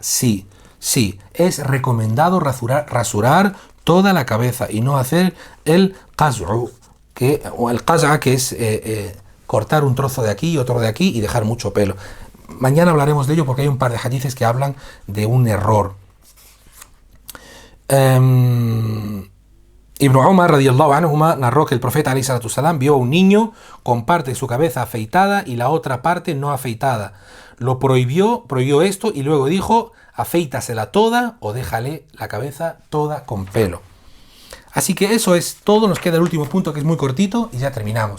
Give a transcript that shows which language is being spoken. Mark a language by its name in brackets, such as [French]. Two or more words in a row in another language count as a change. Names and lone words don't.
[Spanish] Sí, es recomendado rasurar toda la cabeza y no hacer el qaz'u, que es cortar un trozo de aquí y otro de aquí y dejar mucho pelo. Mañana hablaremos de ello porque hay un par de hadices que hablan de un error. Ibn Umar [Arabic] رضي الله عنهما [Spanish] narró que el profeta [Arabic] عليه الصلاة السلام [Spanish] vio a un niño con parte de su cabeza afeitada y la otra parte no afeitada. Lo prohibió esto y luego dijo, aféitasela toda o déjale la cabeza toda con pelo. Así que eso es todo, nos queda el último punto que es muy cortito y ya terminamos.